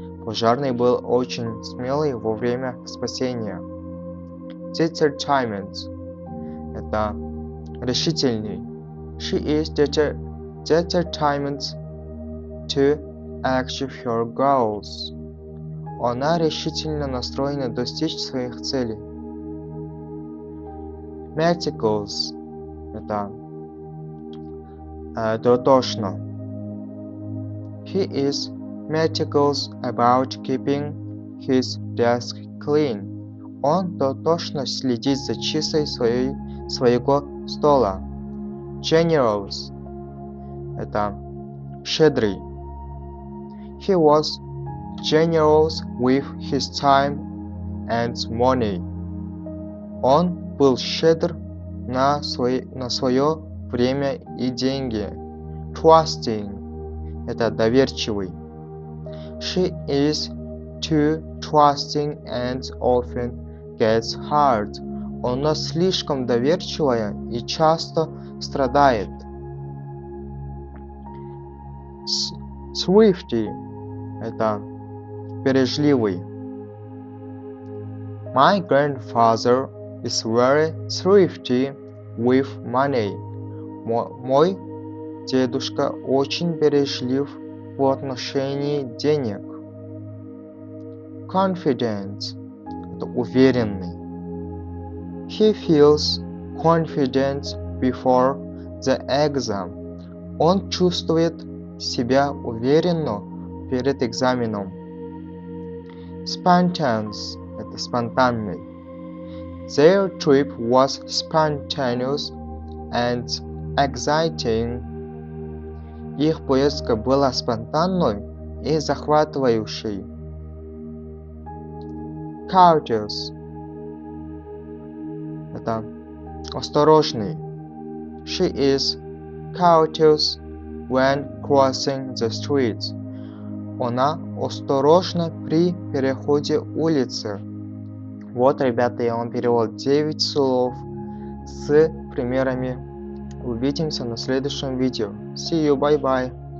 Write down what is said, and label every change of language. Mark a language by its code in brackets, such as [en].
[ru] Пожарный был очень смелый во время спасения. Determined – это решительный. [en] She is determined to achieve her goals. [ru] Она решительно настроена достичь своих целей. Meticulous – это дотошно. [en] He is meticulous about keeping his desk clean. [ru] Он дотошно следит за чистотой своего стола. Generous – это щедрый. [en] He was generous with his time and money. [ru] Он был щедр на свое время и деньги. Trusting – это доверчивый. [en] She is too trusting and often gets hurt. [ru] Она слишком доверчивая и часто страдает. Thrifty – это бережливый. [en] My grandfather is very thrifty with money. [ru] Мой дедушка очень бережлив в отношении денег. Confident – это уверенный. [en] He feels confident before the exam. [ru] Он чувствует себя уверенно перед экзаменом. Spontaneous – это спонтанный. [en] Their trip was spontaneous and exciting. [ru] Их поездка была спонтанной и захватывающей. Courteous – это осторожный. [en] She is courteous when crossing the street. [ru] Она осторожна при переходе улицы. Вот, ребята, я вам перевел 9 слов с примерами. Увидимся на следующем видео. [en] See you, bye bye.